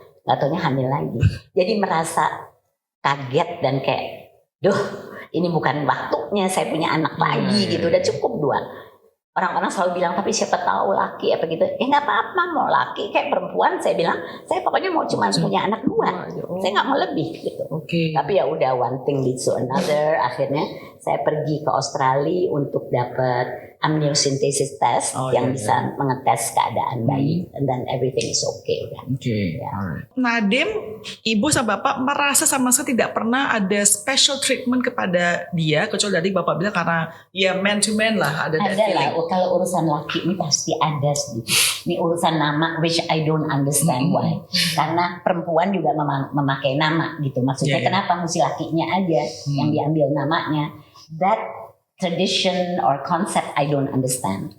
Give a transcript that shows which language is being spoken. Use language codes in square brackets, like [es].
[id] Gak taunya hamil lagi. Jadi merasa kaget dan kayak, duh ini bukan waktunya saya punya anak lagi gitu, udah cukup 2. Orang-orang selalu bilang tapi siapa tahu laki apa gitu. Nggak apa-apa, mau laki kayak perempuan, saya bilang saya pokoknya mau cuma punya anak 2. Saya nggak mau lebih gitu. Oke. Tapi ya udah, [en] one thing leads to another. [id] Akhirnya saya pergi ke Australia untuk dapat amniocentesis test yang bisa mengetes keadaan bayi, [en] and then everything is okay [id] udah. Oke. Ya. [en] Alright. [id] Nadim, ibu sama bapak merasa sama sekali tidak pernah ada [en] special treatment [id] kepada dia, kecuali tadi bapak bilang karena ya [en] man to man [id] lah ada [en] that [id] Ada lah, [en] feeling. [id] kalau urusan laki ini pasti ada sedikit. Ini urusan nama, [en] which I don't understand why. [id] Karena perempuan juga memakai nama gitu. Maksudnya [en] Yeah, yeah. [id] kenapa mesti lakinya aja yang diambil namanya? [en] That tradition or concept I don't understand.